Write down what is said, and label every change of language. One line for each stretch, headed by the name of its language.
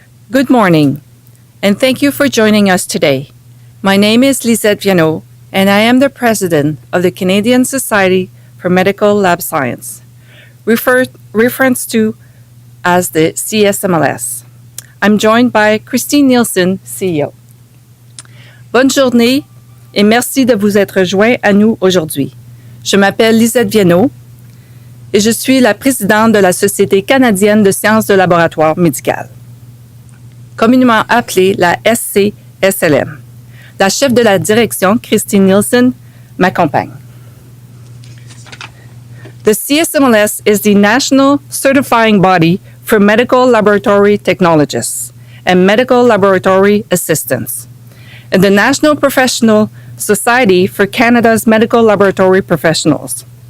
English: Good morning, and thank you for joining us today. My name is Lisette Vienneau, and I am the president of the Canadian Society for Medical Lab Science, referenced to as the CSMLS. I'm joined by Christine Nielsen, CEO.
French: Bonne journée et merci de vous être joint à nous aujourd'hui. Je m'appelle Lisette Vienneau et je suis la présidente de la Société canadienne de sciences de laboratoire médicales, communément appelée la SCSLM. La chef de la direction, Christine Nielsen, m'accompagne.
English: The CSMLS is the national certifying body for medical laboratory technologists and medical laboratory assistants, and the National Professional Society for Canada's medical laboratory professionals.